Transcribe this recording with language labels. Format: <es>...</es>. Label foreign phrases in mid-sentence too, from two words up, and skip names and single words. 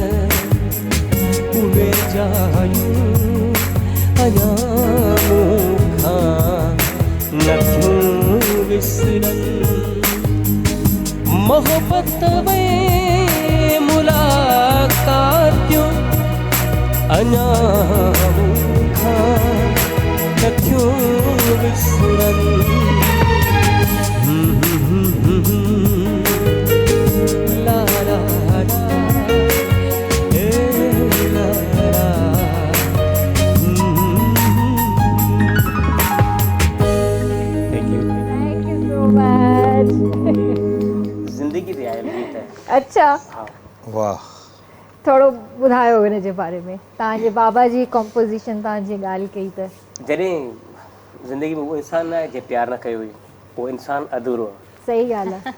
<sd>उहे जायूं अञा मूंखां नथियूं विसरनि मोहब्बत में मुलाकातियूं अञा मूंखां नथियूं विसरनि ला ला ला ए ला ला</sd> <en>Thank you Thank you so much.</en> <sd>ज़िंदगी ते आयल गीत आहे अच्छा, हा वाह। थोरो ॿुधायो हिन जे बारे में। तव्हांजे बाबा जी कॉम्पोज़िशन तव्हांजी ॻाल्हि कई त जॾहिं ज़िंदगी में उहो इंसानु न आहे जे प्यार न कयो हुई उहो इंसानु अधूरो आहे सही ॻाल्हि आहे।</sd>